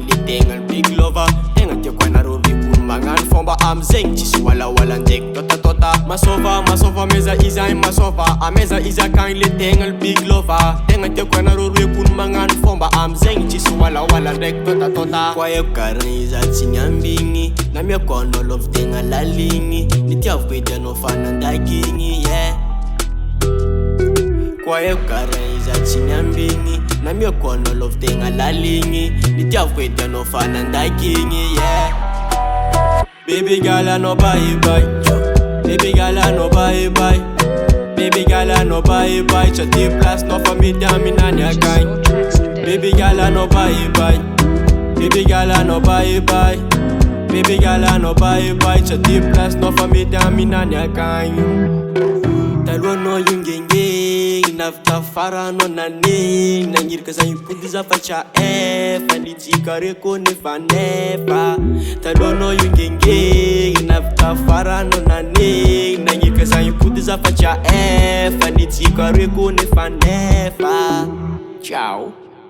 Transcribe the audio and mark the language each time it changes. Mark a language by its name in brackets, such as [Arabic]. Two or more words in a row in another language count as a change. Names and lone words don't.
[Malagasy] le tegna ny [English] big lova [Malagasy] tegna tiako anareo revolo magnano fomba amizegny tsisy walawala ndraiky tota masova meza izahay masova ameza izy akagny le tegna le [English] big lova [Malagasy] tegna tiako anareo revolo magnano fomba amizegny tsisy walawala ndraiky tota ko aiko karaha iza tsy niambigny namiako anao lovy tegna laligny nitiavako hitanao fanandagigny ko aiko karaha iza tsy niambigny namiako anao lovy tegna laligny nitiavako hitanao fanandagigny [English] baby gal [Malagasy] anao [English] bye bye baby gal [Malagasy] anao bye [English] bye baby gal [Malagasy] anao [English] bye bye [Malagasy] tsa ty place nao fa mety aminany akagny [English] baby gal [Malagasy] anao [English] bye bye baby gal [Malagasy] anao [English] bye bye baby gal [Malagasy] anao [English] bye bye [Malagasy] tsa ty place nao fa mety aminany akagny talohanao iongengegny navika faranao nanegny nagnirika za ipody za fa tsa efa nitsika reko nefa nefa talohanao iongengegny navika faranao nanegny nagnirika za ipody za fa tsa efa nitsika reko nefa nefa ciao